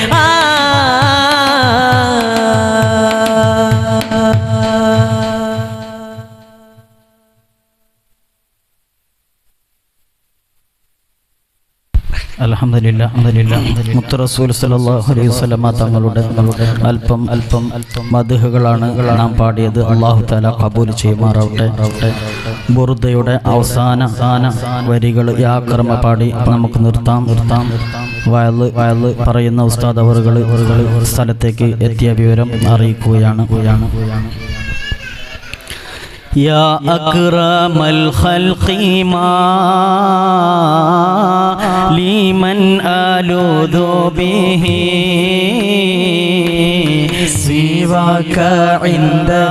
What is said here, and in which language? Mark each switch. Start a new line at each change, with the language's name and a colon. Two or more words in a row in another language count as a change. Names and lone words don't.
Malayalam: അൽഹംദുലില്ലാഹ് മുത്ത് റസൂൽ
Arabic: صلى الله عليه وسلم
Malayalam: തങ്ങളുടെ അല്പം മദ്ഹുകളാണ് നാം പാടിയത്.
Arabic: الله تعالى
Malayalam: ഖബൂൽ ചെയ്യുമാറാവട്ടെ. ബുർദയുടെ അവസാന വരികൾ യാക്രമ പാടി നമുക്ക് നിർത്താം. വയല് പറയുന്ന ഉസ്താദ് അവറുകൾ സ്ഥലത്തേക്ക് എത്തിയ വിവരം അറിയിക്കുകയാണ്.
Arabic: يا أكرم الخلق ما لمن ألوذ به سواك عند